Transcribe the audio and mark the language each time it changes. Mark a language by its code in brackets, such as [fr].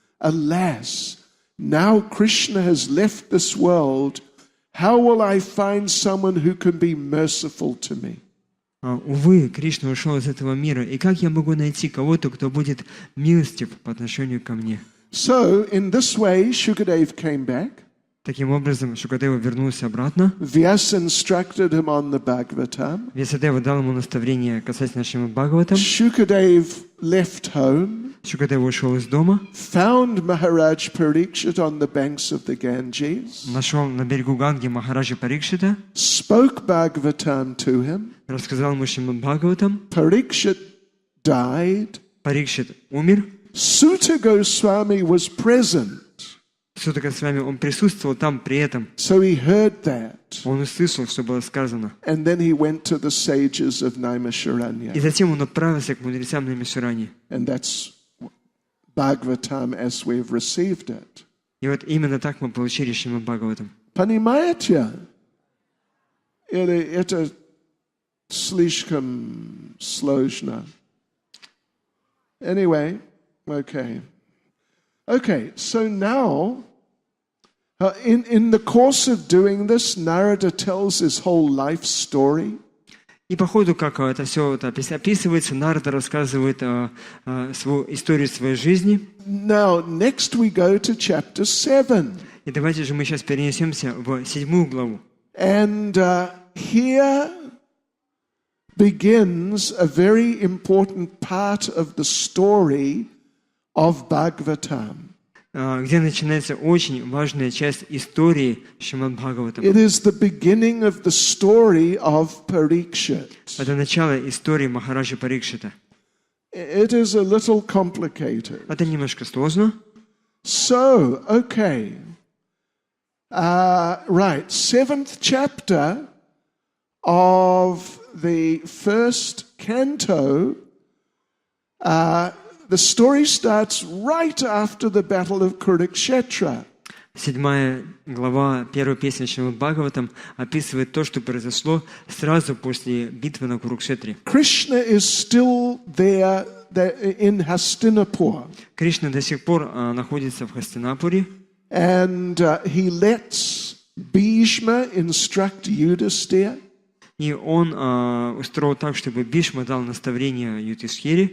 [en] Alas, now Krishna has left this world. How will I find someone who can be merciful to me? [ru] Увы, Кришна ушел из этого мира, и как я могу найти кого-то, кто будет милостив по отношению ко мне? [en] So, in this way, Shukadev came back. [ru] Таким образом, Шукадева вернулся обратно. [en] Vyas instructed him on the Bhagavatam. [ru] Вьясадева дал ему наставление касательно Шримад Бхагаватам. [en] Shukadev left home. [ru] Шукадева ушел из дома. [en] Found Maharaj Parikshit on the banks of the Ganges. [ru] Нашел на берегу Ганги Махараджа Парикшита. [en] Spoke Bhagavatam to him. [ru] Рассказал ему Шримад Бхагаватам. [en] Parikshit died. [ru] Парикшит умер. [en] Suta Goswami was present. [ru] Сута Госвами, он присутствовал там при этом. [en] So he heard that. [ru] Он услышал, что было сказано. [en] And then he went to the sages of Naimisharanya. [ru] И затем он отправился к мудрецам Наймишарани. [en] And that's Bhagavatam as we've received it. [ru] И вот именно так мы получили Шримад Бхагаватам. Понимаете? Это слишком сложно. [en] Anyway, okay. Okay, so now, in the course of doing this, Narada tells his whole life story. [ru] И по ходу, как это все описывается, Нарада рассказывает свою историю своей жизни. [en] Now, next we go to chapter 7. [ru] И давайте же мы сейчас перенесемся в 7 главу. [en] And here begins a very important part of the story of Bhagavatam. [ru] Где начинается очень важная часть истории Шримад Бхагаватам. [en] It is the beginning of the story of Parikshit. [ru] Это начало истории Махараджа Парикшита. [en] It is a little complicated. [ru] Это немножко сложно. [en] So, okay. Right, 7th chapter of the first canto, the story starts right after the battle of Kurukshetra. [ru] 7 глава, первой песни Шримад Бхагаватам описывает то, что произошло сразу после битвы на Курукшетре. [en] Krishna is still there in Hastinapur. [ru] Кришна до сих пор находится в Хастинапуре. [en] And he lets Bhishma instruct Yudhisthira. [ru] И он устроил так, чтобы Бишма дал наставление Юдхистхире.